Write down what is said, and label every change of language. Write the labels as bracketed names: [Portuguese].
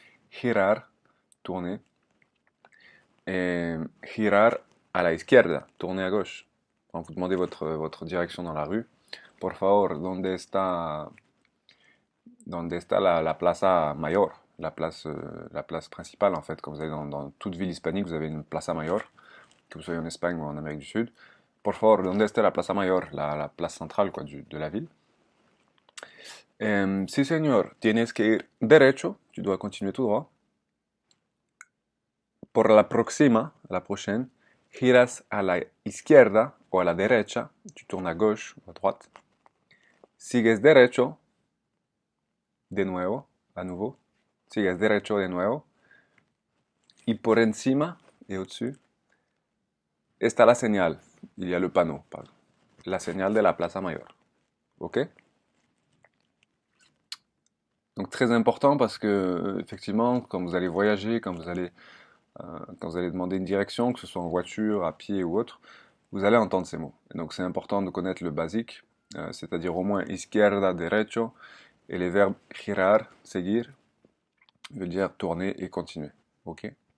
[French] Girar, tourner. Et girar à la izquierda, tourner à gauche. Quand vous demandez votre direction dans la rue, [Spanish] por favor, donde está la plaza mayor, [French] la place principale en fait. Quand vous allez dans toute ville hispanique, vous avez une plaza mayor, que vous soyez en Espagne ou en Amérique du Sud. [Spanish] Por favor, donde está la plaza mayor, [French] la place centrale quoi, de la ville. [Spanish] Si señor, tienes que ir derecho, [French] tu dois continuer tout droit. [Spanish] Por la próxima, [French] la prochaine, [Spanish] giras a la izquierda o a la derecha, [French] tu tournes à gauche ou à droite. [Spanish] Sigues derecho, de nuevo, [French] à nouveau. [Spanish] Sigues derecho de nuevo. Y por encima, [French] et au-dessus, [Spanish] está la señal. [French] Il y a le panneau, pardon. [Spanish] La señal de la Plaza Mayor. [English] Ok? [French] Donc très important parce que effectivement, quand vous allez voyager, quand vous allez demander une direction, que ce soit en voiture, à pied ou autre, vous allez entendre ces mots. Et donc c'est important de connaître le basique, c'est-à-dire au moins izquierda, derecho, et les verbes girar, seguir, veut dire tourner et continuer. Ok?